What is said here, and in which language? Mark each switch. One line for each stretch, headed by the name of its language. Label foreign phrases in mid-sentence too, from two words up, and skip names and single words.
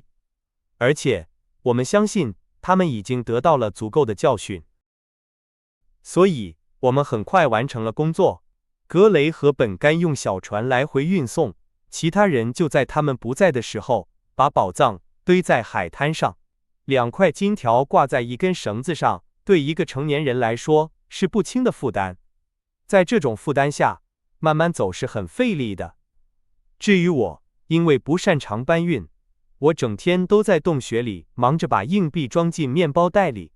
Chinese: 而且，我們相信他們已經得到了足夠的教訓。所以，我們很快完成了工作。格雷和本該用小船來回運送，其他人就在他們不在的時候，把寶藏堆在海灘上。2塊金條掛在一根繩子上，對一個成年人來說是不輕的負擔。在這種負擔下，慢慢走是很費力的。至於我，因為不擅長搬運，我整天都在洞穴裡忙着把硬幣裝進麵包袋裡。